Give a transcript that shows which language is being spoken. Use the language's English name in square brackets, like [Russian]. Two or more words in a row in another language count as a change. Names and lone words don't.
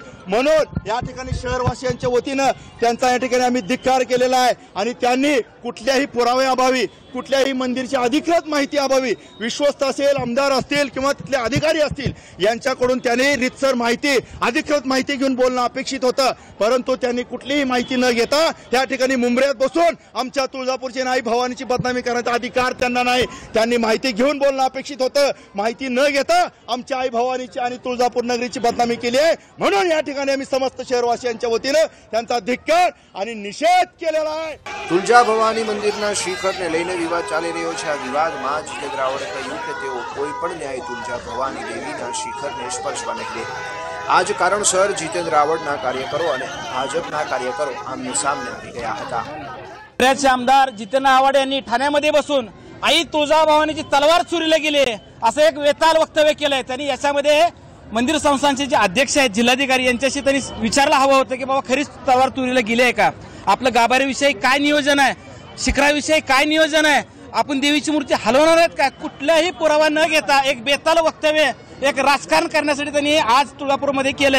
[Marathi] म्हणून या ठिकाणी शहरवासियांच्या वतीनं त्यांचा या ठिकाणी आम्ही धिक्कार केलेला आहे आणि त्यांनी कुठल्याही पुराव्याअभावी, कुठल्याही मंदिरची अधिकृत माहिती अभावी, विश्वस्त असेल, आमदार असतील किंवा तिथले अधिकारी असतील यांच्याकडून त्यांनी रितसर माहिती, अधिकृत माहिती घेऊन बोलणं अपेक्षित होतं, परंतु त्यांनी कुठलीही माहिती न घेता या ठिकाणी मुंब्र्यात बसून आमच्या तुळजापूरची आई भवानीची बदनामी करण्याचा अधिकार त्यांना नाही। त्यांनी माहिती घेऊन बोलणं अपेक्षित होतं, माहिती न घेता आमच्या आई भवानीची आणि तुळजापूर नगरीची बदनामी केली आहे। म्हणून या ठिकाणी आम्ही समस्त शहरवासियांच्या वतीनं त्यांचा धिक्कार आणि निषेध केलेला आहे। [Gujarati] તુલજા ભવાની મંદિરના શિખરને લઈને વિવાદ ચાલી રહ્યો છે। આ વિવાદમાં જીતેન્દ્ર આવડે કહ્યું કે તેઓ કોઈ પણ ન્યાય તુલજા ભવાની દેવીના શિખરને સ્પર્શવા નહીં દે। આ જ કારણસર જીતેન્દ્ર આવડના કાર્યકરો અને ભાજપના કાર્યકરો આમને સામને આવી ગયા હતા। [Marathi] मुंब्र्याचे आमदार जितेंद्र आव्हाड यांनी ठाण्यामध्ये बसून आई तुळजाभवानीची तलवार चोरीला गेली असं एक वेताल वक्तव्य केलंय। त्यांनी याच्यामध्ये मंदिर संस्थानचे जे अध्यक्ष आहेत, जिल्हाधिकारी यांच्याशी त्यांनी विचारला हवं होतं की बाबा खरीच तलवार चोरीला गेली आहे का, आपलं गाभाऱ्याविषयी काय नियोजन आहे, शिखराविषयी काय नियोजन आहे, आपण देवीची मूर्ती हलवणार आहेत का, कुठलाही पुरावा न घेता एक बेताल वक्तव्य, एक राजकारण करण्यासाठी त्यांनी आज तुळजापूरमध्ये केलंय।